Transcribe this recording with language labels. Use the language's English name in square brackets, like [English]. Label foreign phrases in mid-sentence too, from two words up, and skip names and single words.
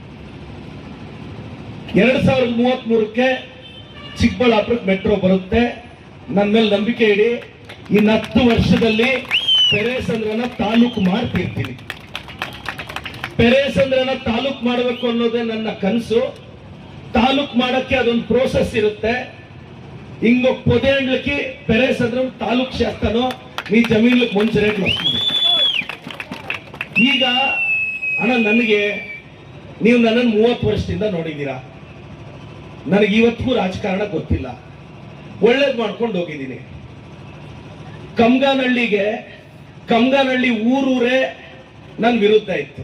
[Kannada] 2033ಕ್ಕೆ ಚಿಕ್ಕಬಳ್ಳಾಪುರಕ್ಕೆ ಮೆಟ್ರೋ ಬರುತ್ತೆ. ನನ್ನ ಮೇಲೆ ನಂಬಿಕೆ ಇಡಿ. ಇನ್ನು 10 ವರ್ಷದಲ್ಲಿ ಪೆರೇಸಂದ್ರನ ತಾಲೂಕು ಮಾಡ್ತಿರ್ತೀನಿ. ಪೆರೇಸಂದ್ರನ ತಾಲೂಕು ಮಾಡಬೇಕು ಅನ್ನೋದೇ ನನ್ನ ಕನಸು. ತಾಲೂಕು ಮಾಡಕ್ಕೆ ಅದೊಂದು ಪ್ರೋಸೆಸ್ ಇರುತ್ತೆ. [Telugu] ఇంకో 10 ఏళ్ళకి పెరేసంద్రం తాలూకు చేస్తాను, మీ జమీన్లకు మంచి రేట్లు వస్తుంది. [Kannada] ಈಗ ಅಣ್ಣ, ನನಗೆ ನೀವು ನನ್ನನ್ನು 30 ವರ್ಷದಿಂದ ನೋಡಿದ್ದೀರಾ. ನನಗೆ ಇವತ್ತಿಗೂ ರಾಜಕಾರಣ ಗೊತ್ತಿಲ್ಲ, ಒಳ್ಳೇದು ಮಾಡ್ಕೊಂಡು ಹೋಗಿದ್ದೀನಿ. ಕಮ್ಗಾನಹಳ್ಳಿ ಊರೂರೇ ನನ್ನ ವಿರುದ್ಧ ಇತ್ತು.